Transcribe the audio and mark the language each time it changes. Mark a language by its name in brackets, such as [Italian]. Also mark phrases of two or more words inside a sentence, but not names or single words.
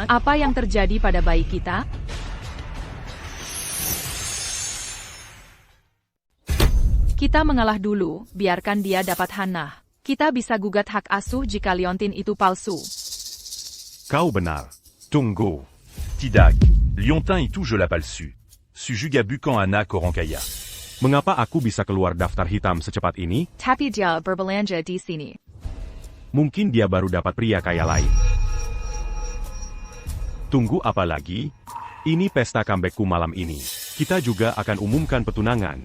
[Indonesian] Apa yang terjadi pada bayi kita? Kita mengalah dulu, biarkan dia dapat Hannah. Kita bisa gugat hak asuh jika Liontin itu palsu. Kau benar. Tunggu. Tidak. Liontin itu je l'appelle su. Su juga bukan anak orang kaya. Mengapa aku bisa keluar daftar hitam secepat ini? Tapi dia berbelanja di sini. Mungkin dia baru dapat pria kaya lain. Tunggu apa lagi? Ini pesta comebackku malam ini. Kita juga akan umumkan petunangan.